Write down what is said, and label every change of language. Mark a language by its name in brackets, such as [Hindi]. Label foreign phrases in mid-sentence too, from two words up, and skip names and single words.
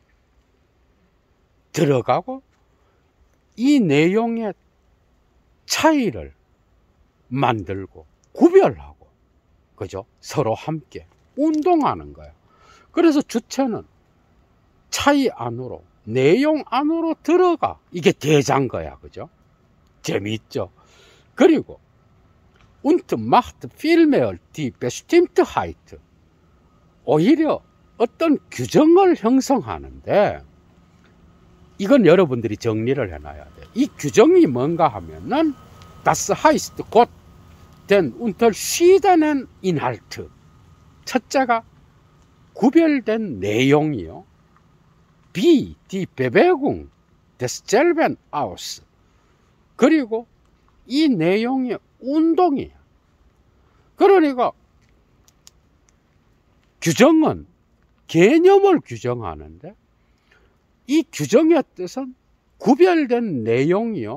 [Korean] 들어가고 이 내용의 차이를 만들고 구별하고, 그죠? 서로 함께 운동하는 거예요. 그래서 주체는 차이 안으로, 내용 안으로 들어가. 이게 대자인 거야. 그죠? 재미있죠? [German] 그리고 und macht vielmehr die Bestimmtheit. [Korean] 오히려 어떤 규정을 형성하는데, 이건 여러분들이 정리를 해놔야 돼. 이 규정이 뭔가 하면은 [German] das heißt [Korean] 곧 [German] den unterschiedenen Inhalt. [Korean] 첫째가 구별된 내용이요. [German] wie die Bewegung desselben aus. [Korean] 그리고 이 내용의 운동이에요. 그러니까 규정은 개념을 규정하는데 이 규정의 뜻은 구별된 내용이요.